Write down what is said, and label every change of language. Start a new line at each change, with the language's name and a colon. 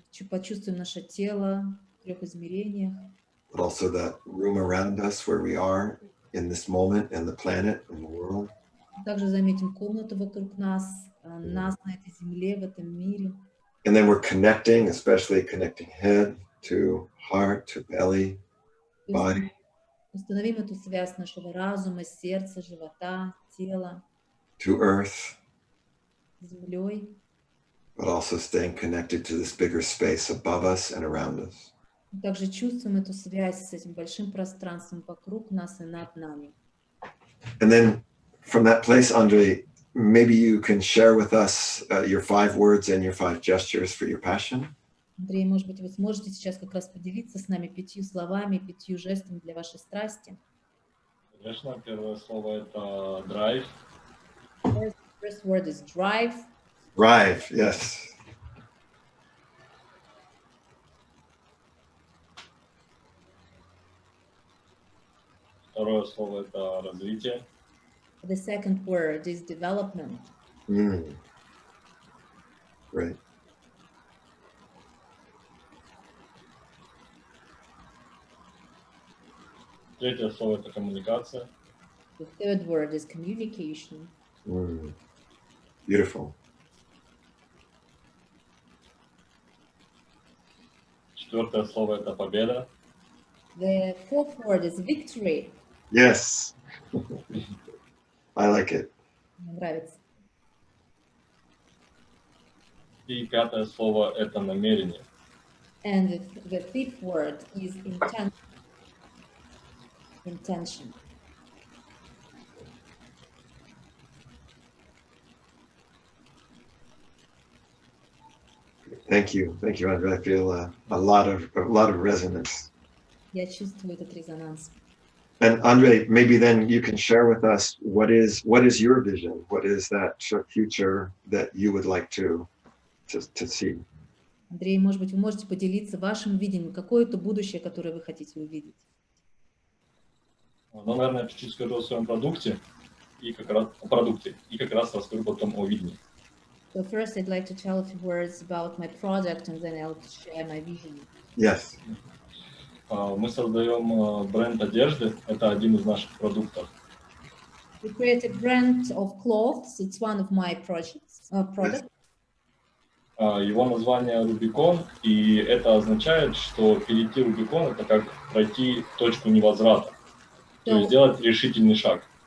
Russian: Почувствуем наше тело в 3 измерениях.
English: But also that room around us where we are in this moment and the planet and the world.
Russian: Также заметим комнату вокруг нас, нас на этой земле, в этом мире.
English: And then we're connecting, especially connecting head to heart, to belly, body.
Russian: Установим эту связь нашего разума, сердца, живота, тела,
English: to earth,
Russian: с землей.
English: but also staying connected to this bigger space above us and around us.
Russian: Также чувствуем эту связь с этим большим пространством вокруг нас и над нами.
English: And then from that place, Andrei, maybe you can share with us your 5 words and your 5 gestures for your passion.
Russian: Андрей, может быть, вы сможете сейчас как раз поделиться с нами 5 словами, 5 жестами для вашей страсти. Конечно, первое слово это драйв.
English: First word is drive. Drive, yes.
Russian: Второе слово это развитие.
English: The second word is development. Right.
Russian: Третье слово это коммуникация.
English: The third word is communication. Beautiful.
Russian: Четвертое слово это победа.
English: The fourth word is victory. Yes. I like it.
Russian: Мне нравится. И пятое слово – это намерение.
English: And the fifth word is intention. Intention. Thank you, Andre. I feel a lot of resonance.
Russian: Я чувствую этот резонанс.
English: And Andre, maybe then you can share with us what is your vision? What is that future that you would like to see?
Russian: Андрей, может быть, вы можете поделиться вашим видением, какое это будущее, которое вы хотите увидеть? Ну, наверное, я чуть-чуть скажу о своем продукте и как раз расскажу потом о видении.
English: So first, I'd like to tell a few words about my product, and then I'll share my vision. Yes.
Russian: Мы создаем бренд одежды. Это один из наших продуктов.
English: We create a brand of clothes. It's one of my products.
Russian: Его название Рубикон, и это означает, что перейти Рубикон – это как пройти точку невозврата, то есть сделать решительный шаг.